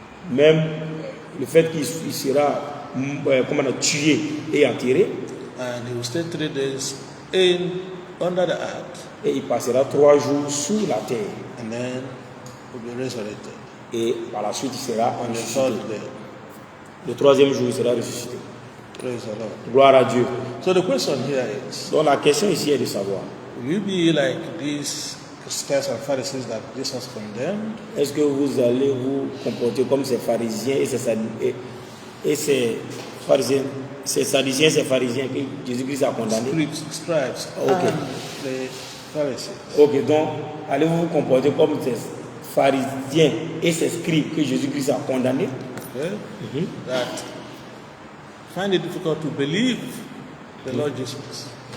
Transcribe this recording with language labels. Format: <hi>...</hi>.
<fr>Même le fait qu'il sera tué et enterré,</fr> <en>and he will stay 3 days under the earth,</en> <fr>et il passera 3 jours sous la terre,</fr> <en>and then will be resurrected</en> <fr>et par la suite il sera</fr> <en>on the</en> <fr>ressuscité.</fr> <en>3rd day.</en> <fr>Le 3e jour il sera ressuscité.</fr> <en>Praise the Lord.</en> <fr>Gloire à Dieu.</fr> <en>So the question here is,</en> <fr>Donc la question ici est de savoir,</fr> <en>will you be like these scribes and Pharisees that Jesus condemned?</en> <fr>est-ce que vous allez vous comporter comme ces pharisiens et ces pharisiens, ces sadduciens, ces pharisiens que Jésus-Christ a condamnés?</fr> <en>Scribes Okay. and the Pharisees.</en> <fr>Ok, donc allez-vous vous comporter comme pharisiens et ses scribes que Jésus-Christ a condamnés,</fr> <en>okay, that find it difficult to believe the Lord Jesus,</en>